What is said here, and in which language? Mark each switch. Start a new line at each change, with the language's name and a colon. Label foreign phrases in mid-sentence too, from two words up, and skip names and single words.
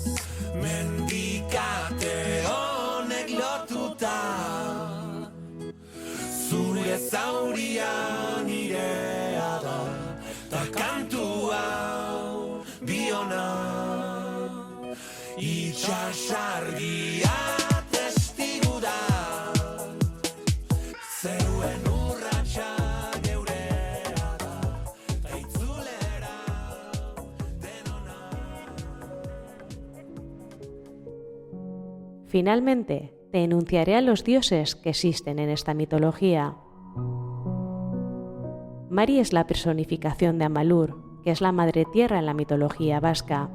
Basque: Mendikate honek lotuta, zure zauria nirea da, ta kantu hau biona. Itxasargia testigu da, zeruen urratsa geurea da, ta itzulera denona.
Spanish: Finalmente, te enunciaré a los dioses que existen en esta mitología. Mari es la personificación de Amalur, que es la madre tierra en la mitología vasca.